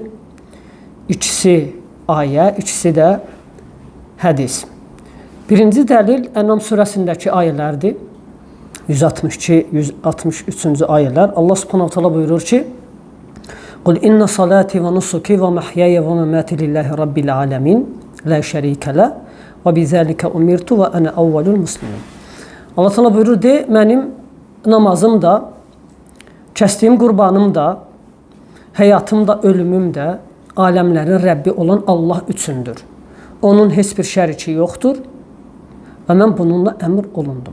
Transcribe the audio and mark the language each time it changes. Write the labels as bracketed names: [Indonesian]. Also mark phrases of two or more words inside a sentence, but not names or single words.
[Azerbaijani] İkisi ayə, ikisi də hədis. Birinci dəlil Ənam surəsindəki ayələrdir. 162-163-cü ayələr. [Arabic] Allah subhanahu teala [Azerbaijani] buyurur ki: [Arabic] "قل إن صلاتي ونسكي ومحياي ومماتي لله رب العالمين, لا شريك له وبذلك أمرت وأنا أول المسلمين." [Azerbaijani] Allah teala buyurur de, mənim namazım da, kəsdiyim qurbanım da, həyatım da, ölümüm də aləmlərin Rəbbi olan Allah üçündür. Onun heç bir şəriki yoxdur və mən bununla əmr olundum.